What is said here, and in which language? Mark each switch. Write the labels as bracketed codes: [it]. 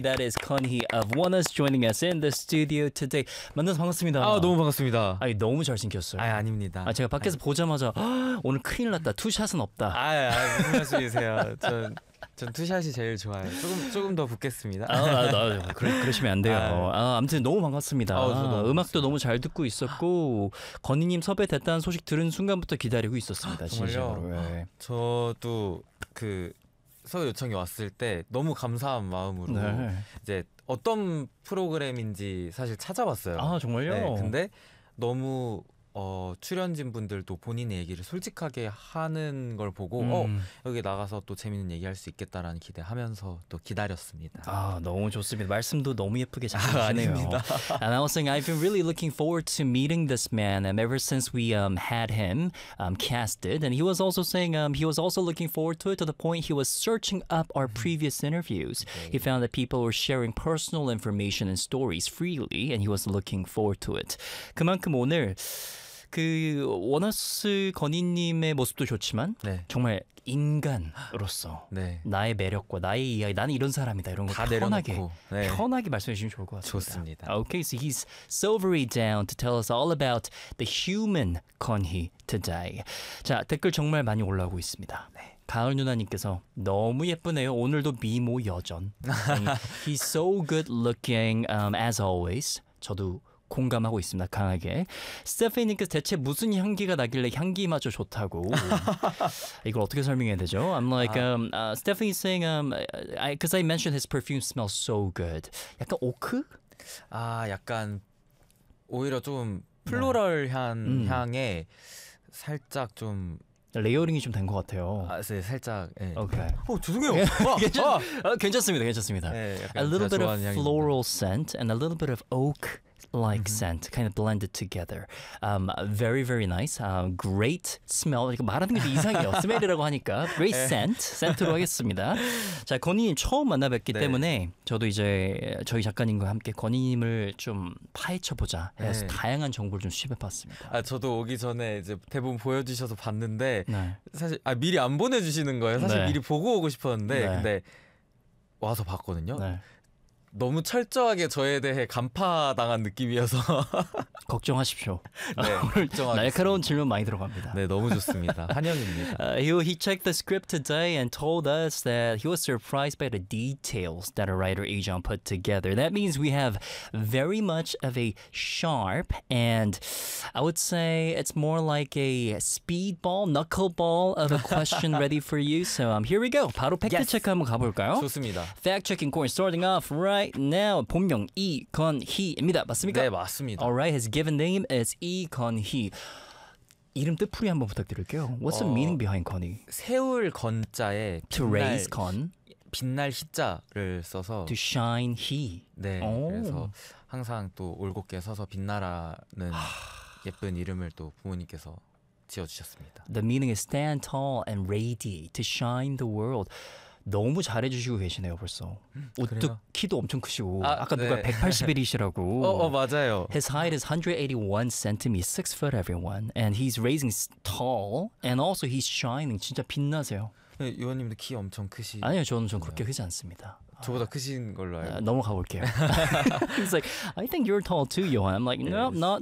[en] That is Connie of Wanna's joining us in the studio today. [ko] 만나서 반갑습니다. 아, 너무 반갑습니다. 아니, 너무 잘생겼어요. 아, 아닙니다. 아, 제가 밖에서 아니. 보자마자 오늘 큰일 났다. 투샷은 없다. 아, 아 무슨 말씀이세요? 전 투샷이 제일 좋아요. 조금 더 붙겠습니다. 그러시면 안 돼요. 아무튼 너무 반갑습니다. 음악도 너무 잘 듣고 있었고 건희님 섭외됐다는 소식 들은 순간부터 기다리고 있었습니다. 정말요? 저도 그 서울 요청이 왔을 때 너무 감사한 마음으로 네. 이제 어떤 프로그램인지 사실 찾아봤어요. 아 정말요? 네, 근데 너무 출연진 분들도 본인의 얘기를 솔직하게 하는 걸 보고 여기 나가서 또 재밌는 얘기할 수 있겠다라는 기대하면서 또 기다렸습니다. 아 너무 좋습니다. 말씀도 너무 예쁘게 잘 하시네요. 아닙니다. [en] And I was saying I've been really looking forward to meeting this man ever since we had him casted. And he was also saying he was also looking forward to it to the point he was searching up our previous interviews. Okay. He found that people were sharing personal information and stories freely, and he was looking forward to it. [ko] 그만큼 오늘 그 원어스 건희님의 모습도 좋지만 네. 정말 인간으로서 네. 나의 매력과 나의 이야기 나는 이런 사람이다 이런 거 다 내려놓고 편하게, 네. 편하게 말씀해 주시면 좋을 것 같습니다. 좋습니다. [en] Okay, so he's so very down to tell us all about the human 건희 today. [ko] 자, 댓글 정말 많이 올라오고 있습니다. 네. 가을 누나님께서 너무 예쁘네요. 오늘도 미모 여전. [en] He's so good looking as always. [ko] 저도 공감하고 있습니다. 강하게. 스테피님께서 대체 무슨 향기가 나길래 향기마저 좋다고. 이걸 어떻게 설명해야 되죠? [en] I'm like, Stephanie saying, because I mentioned his perfume smells so good. [ko] 약간 오크? 아, 약간 오히려 좀 플로럴 향에 살짝 좀 레이어링이 좀 된 것 같아요. 아, 네, 살짝. 네. [en] Okay. [ko] 오, 죄송해요. 괜찮습니다. 괜찮습니다. 네, [en] a little bit of floral [ko] 향입니다. [en] scent and a little bit of oak. Like scent, kind of blended together. Very, very nice. Great smell. [ko] 말하는 게 이상해요. [en] smell이라고 하니까. Great scent. [ko] 센트로 하겠습니다. 자, 건희님 처음 만나뵙기 네. 때문에 저도 이제 저희 작가님과 함께 건희님을 좀 파헤쳐보자 해서 네. 다양한 정보를 좀 취합해봤습니다. 아, 저도 오기 전에 이제 대본 보여주셔서 봤는데 네. 사실 아, 미리 안 보내주시는 거예요. 사실 네. 미리 보고 오고 싶었는데 네. 근데 와서 봤거든요. 네. 너무 철저하게 저에 대해 간파당한 느낌이어서 걱정하십시오. 네, 걱정하십시오. 날카로운 질문 많이 들어갑니다. 네, 너무 좋습니다. 환영입니다. [en] He checked the script today and told us that he was surprised by the details that a writer agent put together. That means we have very much of a sharp and I would say it's more like a speedball, knuckleball of a question ready for you. So here we go. [ko] 바로 팩트 체크 한번 가볼까요? 좋습니다. [en] Fact checking course starting off right. Right now, [ko] 본명 이건희입니다. 맞습니까? 네, 맞습니다. [en] Alright, his given name is 이건희. [ko] 이름 뜻풀이 한번 부탁드릴게요. [en] What's the meaning behind 건희? [ko] 세울 건자에 [en] to raise 건 [ko] 빛날 희자를 써서 [en] to shine he. [ko] 네, 오. 그래서 항상 또 올곧게 서서 빛나라는 예쁜 이름을 또 부모님께서 지어주셨습니다. [en] The meaning is stand tall and radiate to shine the world. [ko] 너무 잘해주시고 계시네요 벌써. 우뚝 키도 엄청 크시고 아, 아까 누가 네. 181이시라고 맞아요. [en] His height is 181cm, 6ft everyone. And he's raising tall and also he's shining. [ko] 진짜 빛나세요. 네, 요원님도 키 엄청 크시 아니요 저는 좀 그렇게 크지 않습니다. 저보다 크신 걸로 알고 넘어가볼게요. [en] He's like, I think you're tall too, 요원. I'm like, no, yes. not, not